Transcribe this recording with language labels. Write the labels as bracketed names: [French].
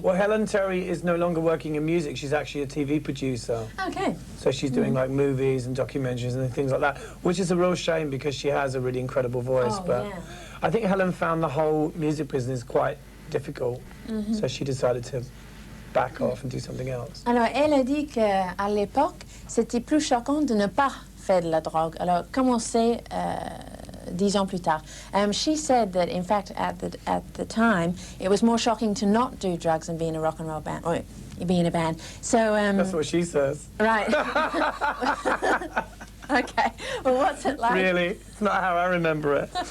[English] Well, Helen Terry is no longer working in music. She's actually a TV producer. Okay. So she's doing like movies and documentaries and things like that, which is a real shame because she has a really incredible voice. Oh, but yeah. I think Helen found the whole music business quite difficult, so she decided to back off and do something else. [French] Alors, elle a dit qu'à l'époque, c'était plus choquant de ne pas faire de la drogue. Alors, comment c'est 10 ans plus tard? [English] She said that, in fact, at the time, it was more shocking to not do drugs and be in a rock and roll band, or be in a band. So, That's what she says. right. Okay. Well, what's it like? Really? It's not how I remember it.